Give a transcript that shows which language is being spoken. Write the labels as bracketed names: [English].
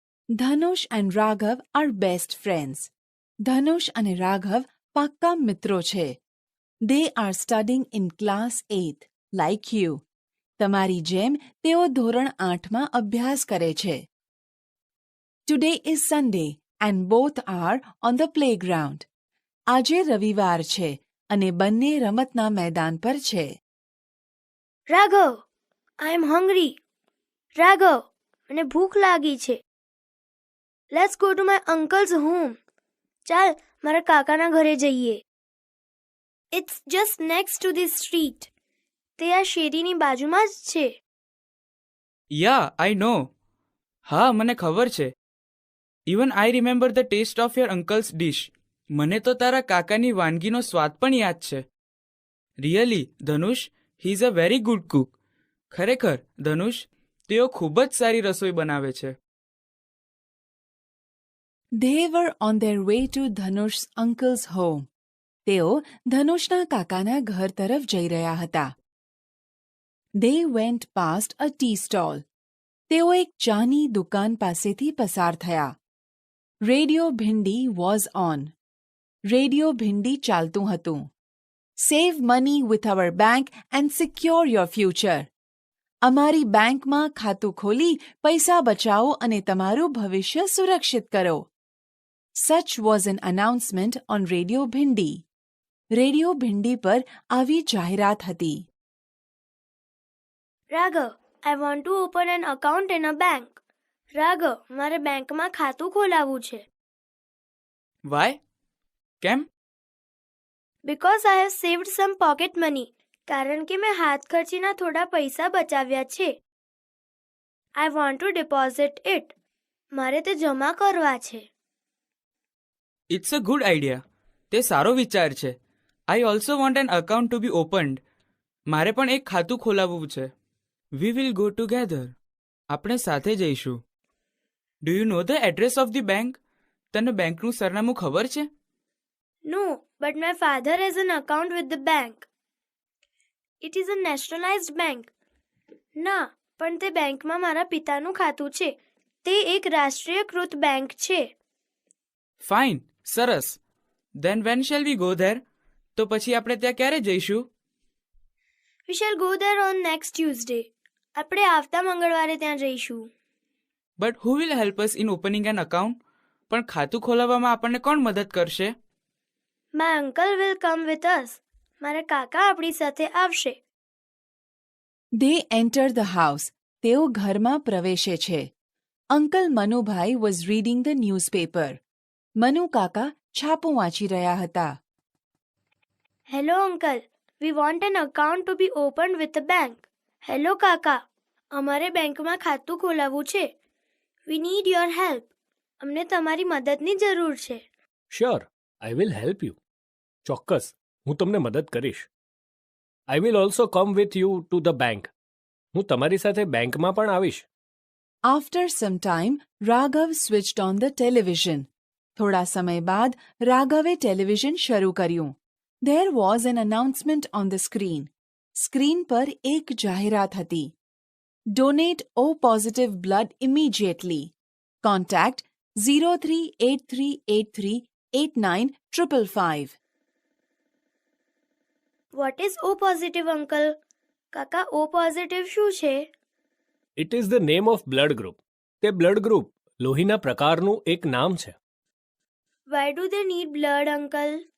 [English] Dhanush and Raghav are best friends. Dhanush and Raghav [Gujarati] pakka મિત્રો છે. [English] They are studying in class 8, like you. [Gujarati] તમારી જેમ તેઓ ધોરણ 8માં અભ્યાસ કરે છે. [English] Today is Sunday and both are on the playground. [Gujarati] આજે રવિવાર છે અને બંને રમતના મેદાન પર છે. [English] Raghav, I am hungry. [Gujarati] Raghav, મને ભૂખ લાગી છે. [English] Let's go to my uncle's home. [Gujarati] ચાલ, મારા કાકાના ઘરે જઈએ. [English] It's just next to this street. [Gujarati] તે આ શેરીની બાજુમાં જ છે. [English] Yeah, I know. [Gujarati] હા, મને ખબર છે. [English] Even I remember the taste of your uncle's dish. [Gujarati] મને તો તારા કાકાની વાનગીનો સ્વાદ પણ યાદ છે. [English] Really, Dhanush, he is a very good cook. [Gujarati] ખરેખર, ધનુષ, તેઓ ખૂબ જ સારી રસોઈ બનાવે છે. [English] They were on their way to Dhanush's uncle's home. [Gujarati] તેઓ ધનુષના કાકાના ઘર તરફ જઈ રહ્યા હતા. [English] They went past a tea stall. [Gujarati] તેઓ એક ચાની દુકાન પાસેથી પસાર થયા. [English] Radio Bhindi was on. Radio Bhindi [Gujarati] ચાલતું હતું. [English] Save money with our bank and secure your future. [Gujarati] અમારી બેંકમાં ખાતું ખોલી પૈસા બચાવો અને તમારું ભવિષ્ય સુરક્ષિત કરો. [English] Such was an announcement on Radio Bhindi. [Gujarati] Radio Bhindi પર આવી જાહેરાત હતી. [English] Raghav, I want to open an account in a bank. [Gujarati] Raghav, મારે બેંકમાં ખાતું ખોલાવવું છે. [English] Why? [Gujarati] કેમ? [English] Because I have saved some pocket money. [Gujarati] કારણ કે મેં હાથ ખર્ચીના થોડા પૈસા બચાવ્યા છે. [English] I want to deposit it. [Gujarati] મારે તે જમા કરવા છે. [English] It's a good idea. [Gujarati] તે સારો વિચાર છે. [English] I also want an account to be opened. [Gujarati] મારે પણ એક ખાતું ખોલાવવું છે. [English] We will go together. [Gujarati] આપણે સાથે જઈશું. [English] Do you know the address of the bank? [Gujarati] તને બેંકનું સરનામું ખબર છે? [English] No, but my father has an account with the bank. It is a nationalized bank. [Gujarati] ના, પણ તે બેંકમાં મારા પિતાનું ખાતું છે. તે એક રાષ્ટ્રીયકૃત બેંક છે. [English] Fine, [Gujarati] સરસ. [English] Then when shall we go there? [Gujarati] તો પછી આપણે ત્યાં ક્યારે જઈશું? [English] We shall go there on next Tuesday. [Gujarati] આપણે આવતા મંગળવારે ત્યાં જઈશું. [English] But who will help us in opening an account? [Gujarati] પણ ખાતું ખોલાવવામાં આપણને કોણ મદદ કરશે? [English] My uncle will come with us. [Gujarati] મારા કાકા આપણી સાથે આવશે. [English] They enter the house. [Gujarati] તેઓ ઘરમાં પ્રવેશે છે. [English] Uncle Manubhai was reading the newspaper. [Gujarati] Manu કાકા છાપું વાંચી રહ્યા હતા. [English] Hello uncle. We want an account to be opened with the bank. [Gujarati] Hello કાકા. અમારે બેંકમાં ખાતું ખોલાવવું છે. [English] We need your help. [Gujarati] અમને તમારી મદદની જરૂર છે. [English] Sure, I will help you. [Gujarati] ચોક્કસ, હું તમને મદદ કરીશ. [English] I will also come with you to the bank. [Gujarati] હું તમારી સાથે બેંકમાં પણ આવીશ. [English] After some time, Raghav switched on the television. [Gujarati] થોડા સમય બાદ રાઘવે ટેલિવિઝન શરૂ કર્યું. [English] There was an announcement on the screen. [Gujarati] Screen પર એક જાહેરાત હતી. [English] Donate O positive blood immediately. Contact 0383838955. What is O positive uncle? [Gujarati] કાકા O positive શું છે? [English] It is the name of blood group. [Gujarati] તે બ્લડ ગ્રુપ લોહીના પ્રકારનું એક નામ છે. [English] Why do they need blood uncle?